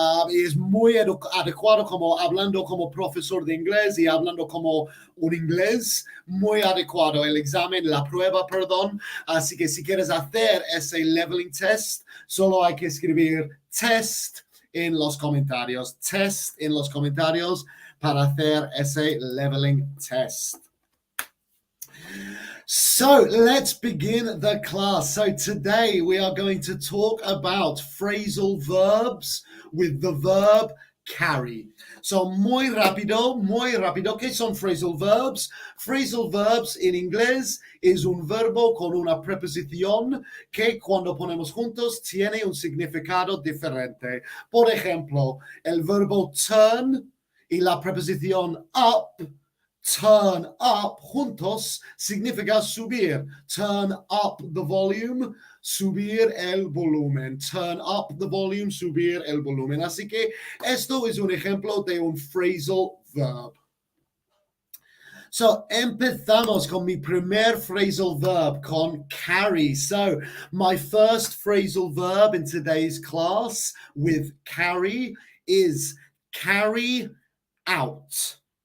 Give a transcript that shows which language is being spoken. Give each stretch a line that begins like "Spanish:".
Spanish: Y es muy adecuado como hablando como profesor de inglés y hablando como un inglés muy adecuado, el examen, la prueba, perdón. Así que si quieres hacer ese leveling test, solo hay que escribir test en los comentarios, test en los comentarios para hacer ese leveling test.
English: So let's begin the class. So today we are going to talk about phrasal verbs with the verb carry.
Spanish: So muy rápido. ¿Qué son phrasal verbs? Phrasal verbs en inglés es un verbo con una preposición que cuando ponemos juntos tiene un significado diferente. Por ejemplo, el verbo turn y la preposición up, turn up juntos significa subir.
English: Turn up the volume,
Spanish: subir el volumen.
English: Turn up the volume,
Spanish: subir el volumen. Así que esto es un ejemplo de un phrasal verb. So, empezamos con mi primer phrasal verb, con carry.
English: So, my first phrasal verb in today's class with carry is carry out.